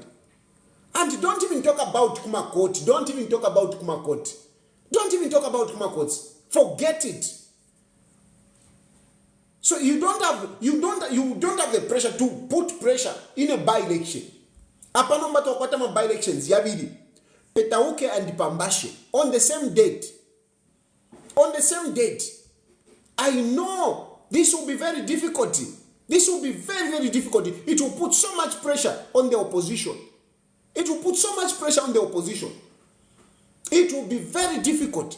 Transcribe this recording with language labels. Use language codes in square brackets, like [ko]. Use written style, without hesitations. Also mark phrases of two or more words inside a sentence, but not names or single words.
[en] And don't even talk about Kumakoti. Don't even talk about Kumakoti. Don't even talk about Kumakoti. Forget it. So you don't have the pressure to put pressure in a by-election. [bem] Apano mbato wakwata ma by-elections yabili. [en] Petauke and Pambashe on the same date. On the same date. I know this will be very difficult. This will be very, very difficult. It will put so much pressure on the opposition. It will put so much pressure on the opposition. It will be very difficult.